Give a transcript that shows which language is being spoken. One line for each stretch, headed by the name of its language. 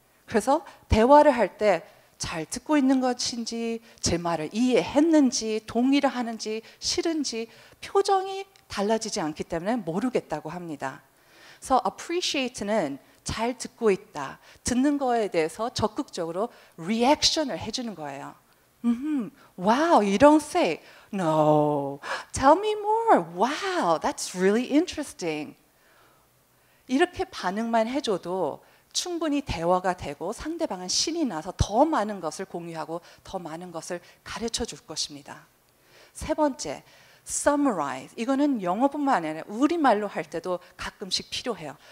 Korean: 그래서 대화를 할 때 잘 듣고 있는 것인지, 제 말을 이해했는지, 동의를 하는지, 싫은지 표정이 달라지지 않기 때문에 모르겠다고 합니다. 그래서 appreciate는 잘 듣고 있다. 듣는 거에 대해서 적극적으로 리액션을 해주는 거예요.
English: Wow, you don't say, no, tell me more. Wow, that's really interesting.
Korean: 이렇게 반응만 해줘도 충분히 대화가 되고 상대방은 신이 나서 더 많은 것을 공유하고 더 많은 것을 가르쳐 줄 것입니다. 세 번째, summarize. 이거는 영어뿐만 아니라 우리말로 할 때도 가끔씩 필요해요.